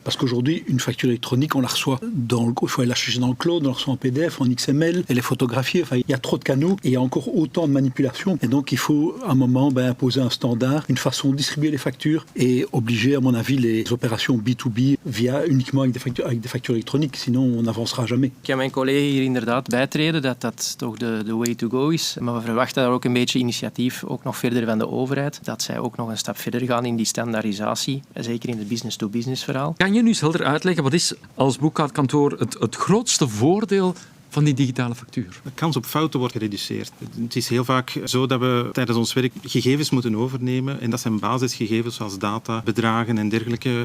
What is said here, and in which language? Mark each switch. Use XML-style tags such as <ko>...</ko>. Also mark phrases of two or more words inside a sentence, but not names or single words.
<fr>Parce qu'aujourd'hui, une facture électronique, on la reçoit il faut aller la chercher dans le cloud, on la reçoit en PDF, en XML, elle est photographiée. Enfin, il y a trop de canaux et il y a encore autant de manipulations. Et donc, il faut à un moment imposer un standard, une façon de distribuer les factures et obliger, à mon avis, les opérations B2B via uniquement avec des factures électroniques, sinon on n'avancera jamais.</fr> <nl>Ik kan mijn collega hier inderdaad bijtreden dat dat toch de</nl> <en>way to go</en> <nl>is. Maar we verwachten daar ook een beetje initiatief, ook nog verder van de overheid, dat zij ook nog een stap verder gaan in die standaardisatie, zeker in het business-to-business verhaal. Kan je nu eens helder uitleggen, wat is als boekhoudkantoor het grootste voordeel van die digitale factuur? De kans op fouten wordt gereduceerd. Het is heel vaak zo dat we tijdens ons werk gegevens moeten overnemen en dat zijn basisgegevens zoals data, bedragen en dergelijke.</nl>